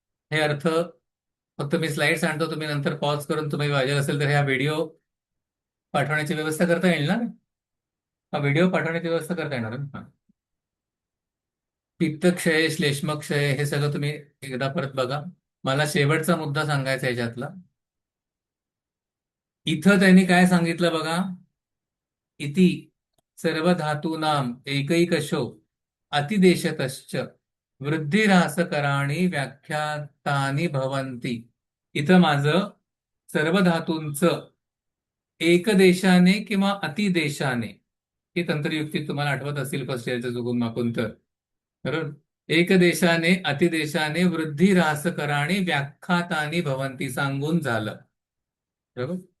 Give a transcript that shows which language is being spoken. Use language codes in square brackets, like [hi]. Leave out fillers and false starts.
[mr] हे अर्थ फक्त मी स्लाइड्स आणतो, तुम्ही नंतर पॉज करून तुम्ही पाहिजे असेल तर हा व्हिडिओ पाठवण्याची व्यवस्था करता येईल ना. हा व्हिडिओ पाठवण्याची व्यवस्था करता येणार ना. पित्तक्षय, श्लेष्मक्षय हे सगळं तुम्ही एकदा परत बघा. मला शेवटचा मुद्दा सांगायचा आहे याच्यातला. इथं त्यांनी काय सांगितलं बघा. [sa] इति सर्व धातूनां एकैकशो अतिदेशतश्च वृद्धिरासकराणि व्याख्यातानि भवन्ति. [mr] इथं माझं सर्व धातूंचं एकदेशाने किंवा अतिदेशाने, ही तंत्रयुक्ती तुम्हाला आठवत असतील फर्स्ट इयरचं चुकून माकून तर, बरोबर. [sa] एकदेशाने अतिदेशाने वृद्धिरासकराणि व्याख्यातानि भवन्ति [mr] सांगून झालं, बरोबर.